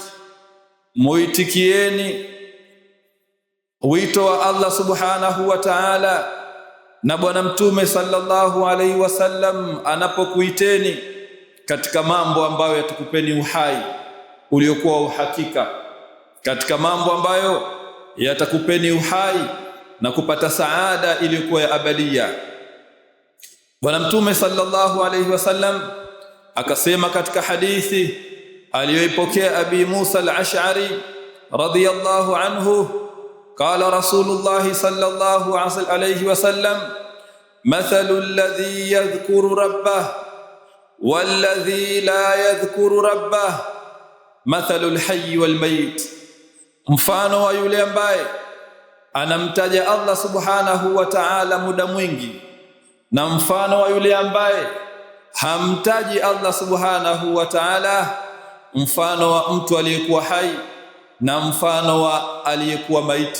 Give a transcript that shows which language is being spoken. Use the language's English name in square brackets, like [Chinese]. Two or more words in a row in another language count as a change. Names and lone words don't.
[Swahili] muitikieni wito wa Allah [Arabic] سبحانه وتعالى [Swahili] na bwana mtume [Arabic] صلى الله عليه وسلم [Swahili] anapokuiteni katika mambo ambayo yatakupeni uhai uliokuwa uhakika, katika mambo ambayo yatakupeni uhai na kupata saada iliyokuwa ya abadia. Bwana mtume [Arabic] صلى الله عليه وسلم [Swahili] akasema katika hadithi aliyoipokea Abi Musa al-Ash'ari [Arabic] رضي الله عنه، قال رسول الله صلى الله عليه وسلم، مثل الذي يذكر ربه والذي لا يذكر ربه مثل الحي والميت, [Swahili] mfano wa yule ambaye anamtaja Allah [Arabic] سبحانه وتعالى [Swahili] muda mwingi na mfano wa yule ambaye hamtaji Allah [Arabic] سبحانه وتعالى, [Swahili] mfano wa mtu aliyekuwa hai na mfano wa aliyekuwa maiti.